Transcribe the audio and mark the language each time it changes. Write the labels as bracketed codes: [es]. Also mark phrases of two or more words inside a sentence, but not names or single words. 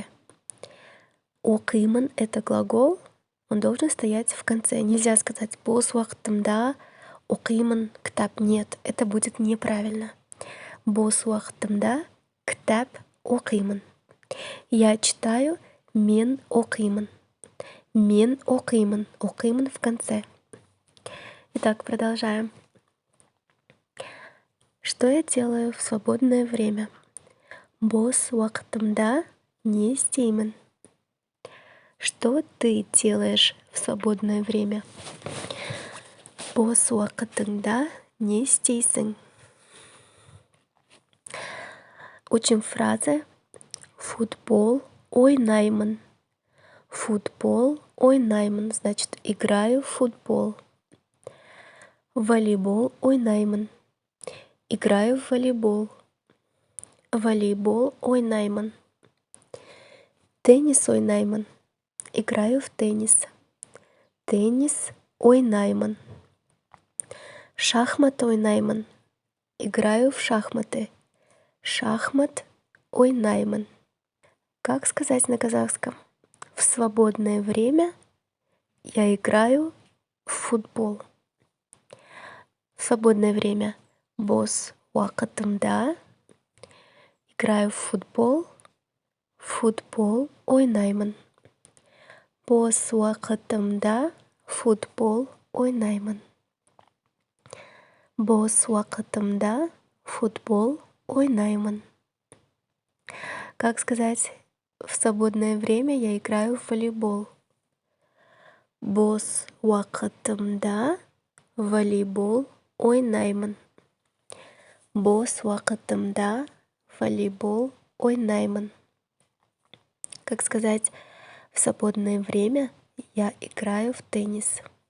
[ru] Оқимын — это глагол, он должен стоять в конце. Нельзя сказать [kk] бос уақытымда оқимын кітап. [ru] Нет, это будет неправильно. [kk] Бос уақытымда кітап оқимын. [ru] Я читаю [kk] мен оқимын. Мен оқимын. Оқимын [ru] в конце. Итак, продолжаем. Что я делаю в свободное время? [kk] Бос уақытымда не істеймін. [ru] Что ты делаешь в свободное время? [kk] Бос уақытыңда не істейсің. [ru] Учим фразы. [kk] Футбол ойнаймын. Футбол ойнаймын, [ru] значит, играю в футбол. [kk] Волейбол ойнаймын. [ru] Играю в волейбол. [kk] Волейбол ойнаймын. Теннис ойнаймын. [ru] Играю в теннис. [kk] Теннис ойнаймын. Шахмат ойнаймын. [ru] Играю в шахматы. [kk] Шахмат ойнаймын. [ru] Как сказать на казахском? В свободное время я играю в футбол. В свободное время [kk] бос уақытымда [ru] играю в футбол. [kk] Футбол ойнаймын. Бос уақытымда футбол ойнаймын. Бос уақытымда футбол ойнаймын. [ru] Как сказать, в свободное время я играю в волейбол. [kk] Бос уақытымда волейбол ойнаймын. Бос уақытымда волейбол ойнаймын. [ru] Как сказать, в свободное время я играю в теннис.